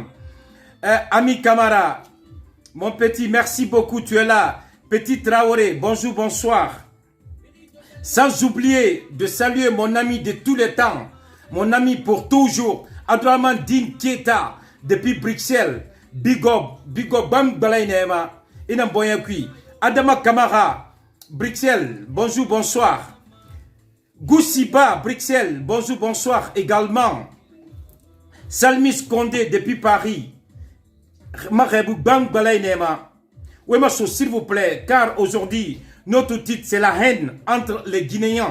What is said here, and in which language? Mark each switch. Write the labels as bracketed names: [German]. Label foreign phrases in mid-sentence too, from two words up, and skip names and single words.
[French] Ami Camara, mon petit, merci beaucoup, tu es là. Petit Traoré, bonjour, bonsoir. Sans oublier de saluer mon ami de tous les temps, mon ami pour toujours, Abdourahmane Din Keita, depuis Bruxelles. [English] Big up, bam, [French] balaynema. Adama Kamara, Bruxelles, bonjour, bonsoir. Goussiba, Bruxelles, bonjour, bonsoir également. Salmis Condé depuis Paris. Marebou Bang Balaynema. Oui, monsieur, s'il vous plaît, car aujourd'hui, notre titre, c'est la haine entre les Guinéens.